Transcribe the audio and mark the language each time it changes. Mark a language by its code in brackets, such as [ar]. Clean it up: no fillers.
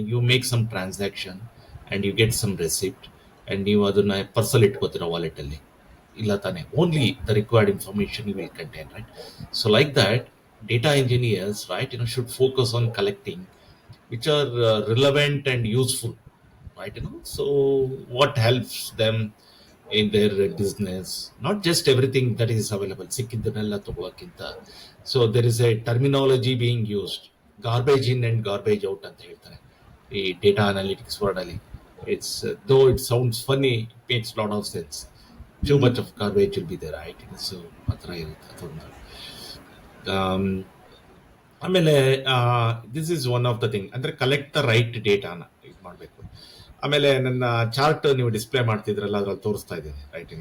[en] you make some transaction and you get some receipt and [kn] ನೀವು ಅದನ್ನ parcel ಇಟ್ಕೋತೀರ wallet ಅಲ್ಲಿ, ಇಲ್ಲ ತಾನೆ? [en] Only the required information you will contain, right? So like that, data engineers, right, should focus on collecting which are relevant and useful, right? So what helps them in their business, not just everything that is available [kn] sikkidannella tagolakinta. [en] So there is a terminology being used, garbage in and garbage out [kn] anta ಹೇಳ್ತಾರೆ ಈ [en] data analytics word [kn] ಅಲ್ಲಿ. [en] It's though it sounds funny, it makes a lot of sense. Too much of garbage will be there, right? [kn] So ಮಾತ್ರ ಇರುತ್ತೆ ಅದೊಂದು. [en] ಆಮೇಲೆ this is one of the thing, ಅಂದ್ರೆ collect the right ಡೇಟಾನ [kn] ಇದು ಮಾಡಬೇಕು. ಆಮೇಲೆ ನನ್ನ ಚಾರ್ಟ್ ನೀವು ಡಿಸ್ಪ್ಲೇ ಮಾಡ್ತಿದ್ರಲ್ಲ, ಅದ್ರಲ್ಲಿ ತೋರಿಸ್ತಾ ಇದ್ದೀನಿ, ರೈಟ್?